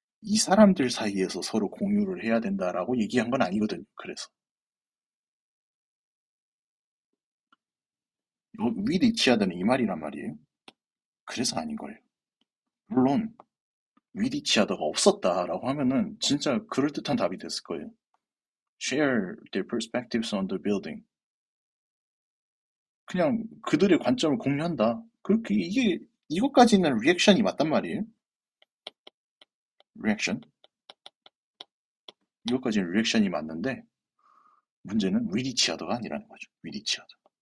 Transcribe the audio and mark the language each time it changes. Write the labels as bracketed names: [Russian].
[Korean] 이 사람들 사이에서 서로 공유를 해야 된다라고 얘기한 건 아니거든요. 그래서. [English] with each other [Korean] 는 이 말이란 말이에요. 그래서 아닌 거예요. 물론 [English] with each other [Korean] 가 없었다라고 하면은 진짜 그럴듯한 답이 됐을 거예요. [English] share their perspectives on the building. [Korean] 그냥 그들의 관점을 공유한다. 그렇게 이것까지는 리액션이 맞단 말이에요. 리액션. 이것까지는 리액션이 맞는데 문제는 [English] with each other [Korean] 가 아니라는 거죠. with each other.